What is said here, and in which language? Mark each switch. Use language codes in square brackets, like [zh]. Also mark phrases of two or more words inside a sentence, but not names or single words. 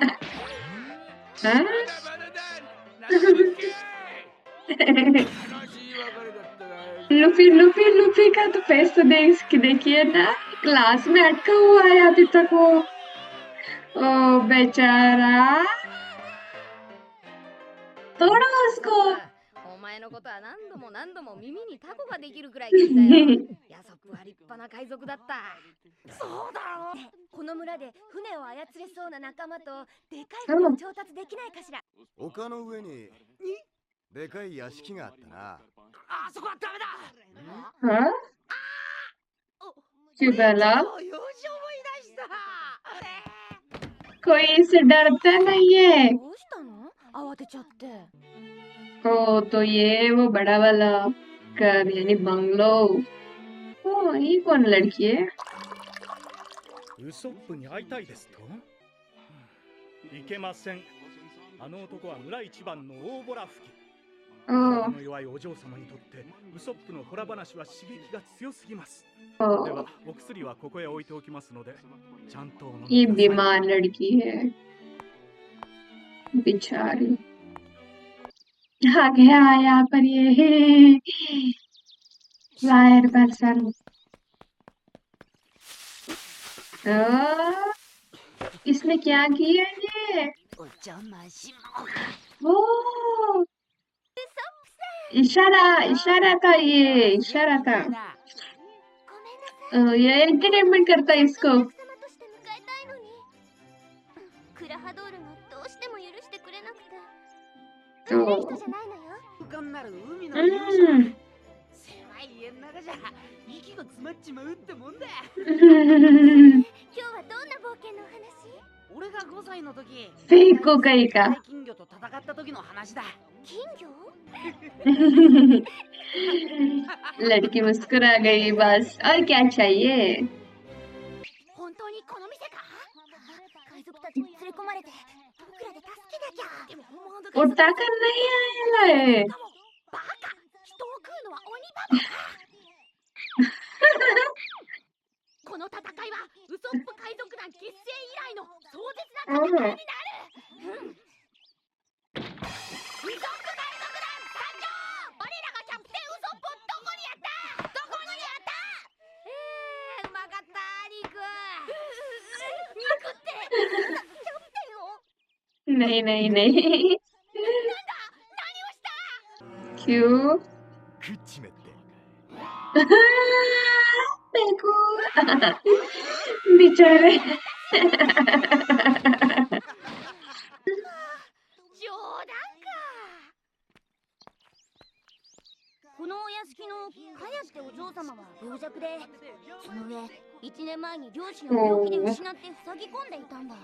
[hi] हाँ [ja] まだまだだ。なんだっけ。悲しい別れだったが。 [hi] लूफी का तो फेस तो देखिए ना क्लास में अटका हुआ है अभी तक वो ओ बेचारा तोड़ो उसको [ja] お前前のことは何度も何度も耳にタコができるくらい聞いたよ。ヤソップは立派な海賊だった。そうだろう。この村で船を操れそうな仲間とでかい船を調達できないかしら。丘の上にでかい屋敷があったな。あそこはダメだ。 [hi] हाँ क्यों बोला? [ja] よし思い出した。 [hi] कोई इससे डरता नहीं है। [ja] どうしたの？慌てちゃって。 [hi] तो ये वो बड़ा वाला घर यानी बंगलो। ओ ये कौन लड़की है? [ja] ウソップに会いたいですと？いけません。あの男は村一番の大ボラ吹き。体の弱いお嬢様にとってウソップのホラ話は刺激が強すぎます。ではお薬はここへ置いておきますのでちゃんとお飲みください。 [hi] ये बीमार लड़की है बेचारी। आ गया यहाँ पर ये [en] wire person. [hi] इसने क्या किया ये? [ja] お邪魔しま [hi] ओ इशारा था ये इशारा था। ये एंटरटेनमेंट करता है इसको। [ja] クラハドールがどうしても許してくれなくて。 [hi] तो [ja] 人じゃないのよ。浮かんなる海の勇者。狭い家の中じゃ息が詰まっちまうってもんだ。今日はどんな冒険のお話？俺が5歳の時、 [hi] फेंको कहीं का। [ja] 金魚と戦った時の話だ。金魚？ [hi] लड़की मुस्कुरा गई बस और क्या चाहिए? [ja] 本当にこの店か？海賊たちに連れ込まれて僕らで助けなきゃ。でも本物の海賊 [hi] उठा कर नहीं आया है। [ja] バカ。人を食うのは鬼ババか。この戦いはウソップ海賊団結成以来の壮絶な戦いになる。ウソップ海賊団参上。我らがキャプテンウソップをどこにやった？どこにやった？うまかった肉。肉ってキャプテンを？ [hi] नहीं नहीं नहीं [ja] 何をした？ [hi] क्यों? [ja] 食っちめって。 [hi] फेंको बेचारे। [ja] 冗談か。このお屋敷のカヤってお嬢様は病弱で、その上1年前に両親を病気で失って塞ぎ込んでいたんだ。